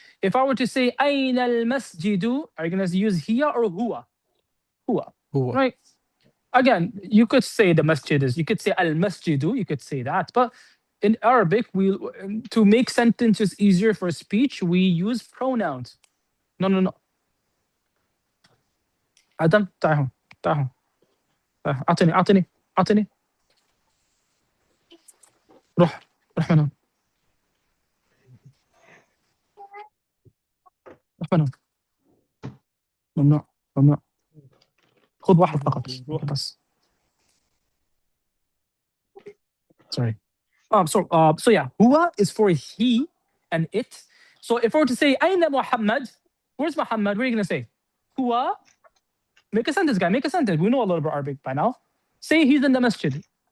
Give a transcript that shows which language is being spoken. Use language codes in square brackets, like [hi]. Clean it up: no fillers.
[en] If I were to say [ar] أين المسجد, [en] are you going to use here or huwa? Huwa, Huwa. right? Again, you could say the masjid is, you could say al masjidu, you could say that, but in Arabic, we to make sentences easier for speech, we use pronouns. No, no, no. [ar] Adam, تعال تعال أعطني أعطني أعطني روح روح من هون روح من هون ممنوع ممنوع خذ واحد فقط روح. بس. [en] Sorry. So yeah, huwa is for he and it. So if we were to say [ar] Aina Muhammad, [en] where's Muhammad? What are you gonna say? Huwa. Make a sentence, guy. Make a sentence. We know a little bit Arabic by now. Say he's in the masjid.